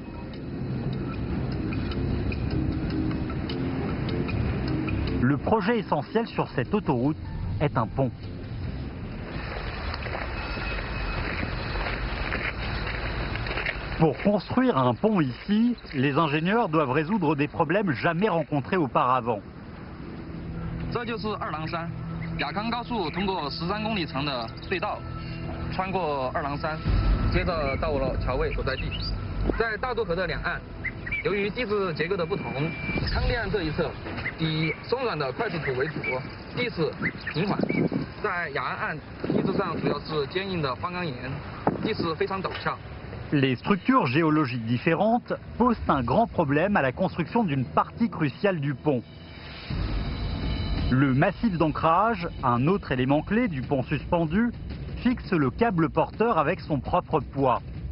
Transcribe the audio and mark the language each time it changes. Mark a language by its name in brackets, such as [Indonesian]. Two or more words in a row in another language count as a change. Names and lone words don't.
[French] Le projet essentiel sur cette autoroute est un pont. Pour construire un pont ici, les ingénieurs doivent résoudre des problèmes jamais rencontrés auparavant. [Chinese] 这就是二郎山，雅康高速通过13公里长的隧道，穿过二郎山，接着到了桥位所在地。在大渡河的两岸，由于地质结构的不同，康定岸这一侧以松软的筷子土为主，地势平缓；在雅安岸地质上主要是坚硬的花岗岩，地势非常陡峭。 [French] Les structures géologiques différentes posent un grand problème à la construction d'une partie cruciale du pont. Le massif d'ancrage, un autre élément clé du pont suspendu, fixe le câble porteur avec son propre poids.